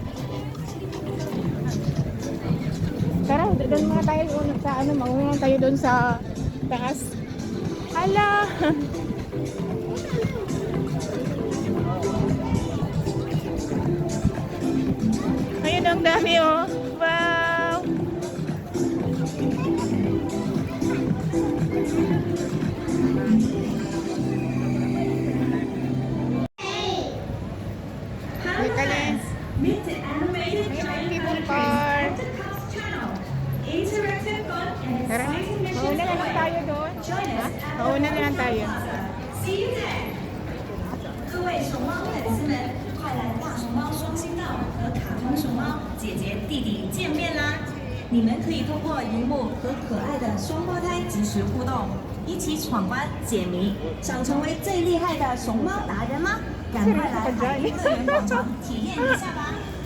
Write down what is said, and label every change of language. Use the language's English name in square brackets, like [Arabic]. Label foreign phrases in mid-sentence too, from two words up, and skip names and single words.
[Filipino] Tara, doon muna tayo sa mauna tayo doon sa taas. Hala! Ayun ang dami oh. Wow! Nicholas. [English] People car. [Filipino] Tara, mauna na lang tayo doon. Ha? Mauna na lang tayo. [Chinese] 各位熊猫粉丝们，快来大熊猫双星道和卡通熊猫姐姐弟弟见面啦！你们可以通过荧幕和可爱的双胞胎即时互动，一起闯关解谜。想成为最厉害的熊猫达人吗？赶快来海滨乐园广场体验一下吧！